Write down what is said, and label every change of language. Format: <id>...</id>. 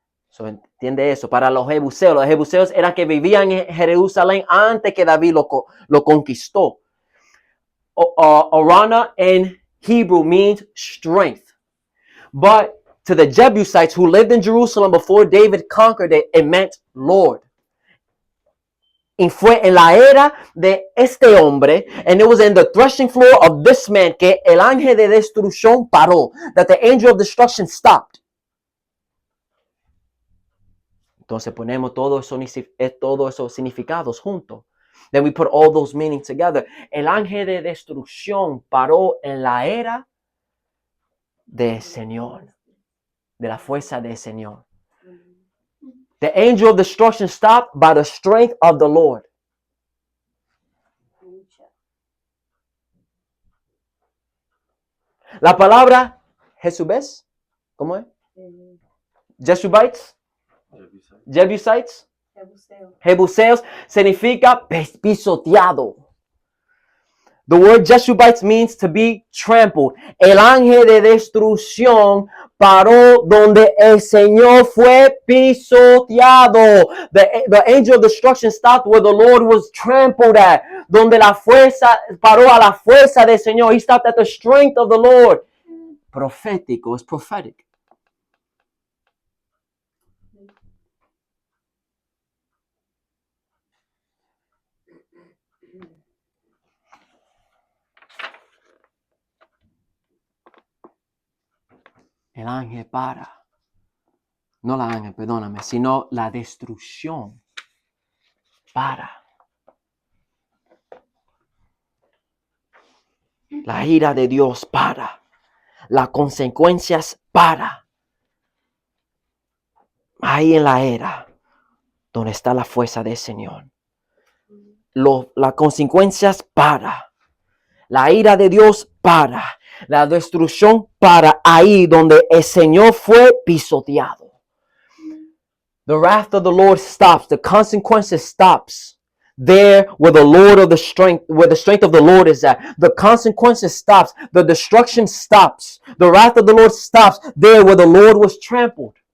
<es>So, ¿entiende eso? Para los jebuseos eran que vivían en Jerusalén antes que David lo conquistó.</es> <en>Araunah in Hebrew means strength. But to the Jebusites who lived in Jerusalem before David conquered it, it meant Lord.</en> <es>Y fue en la era de este hombre,</es> <en>and it was in the threshing floor of this man,</en> <es>que el ángel de destrucción paró,</es> <en>that the angel of destruction stopped.</en> <es>Entonces ponemos todos esos significados juntos.</es> <en>Then we put all those meanings together.</en> <es>El ángel de destrucción paró en la era del Señor, de la fuerza del Señor.</es> <en>The angel of destruction stopped by the strength of the Lord.</en> <es>La palabra Jesús ¿Cómo es? Eh,</es> <en>Jeshubites, Jebusites,</en> <es>Jebuseo. Jebuseos, significa pisoteado.</es> <en>The word Jeshubites means to be trampled.</en> <es>El ángel de destrucción paró donde el Señor fue pisoteado.</es> <en>The angel of destruction stopped where the Lord was trampled at.</en> <es>Donde la fuerza, paró a la fuerza del Señor.</es> <en>He stopped at the strength of the Lord.</en> <es>Profético, es prophetic. El ángel para. No la ángel, perdóname, sino la destrucción para. La ira de Dios para. Las consecuencias para. Ahí en la era donde está la fuerza del Señor. Las consecuencias para. La ira de Dios para. La destrucción para. Ahí donde el Señor fue pisoteado.</es> <en>The wrath of the Lord stops. The consequences stops. There where the Lord of the strength, where the strength of the Lord is at. The consequences stops. The destruction stops. The wrath of the Lord stops. There where the Lord was trampled.</en>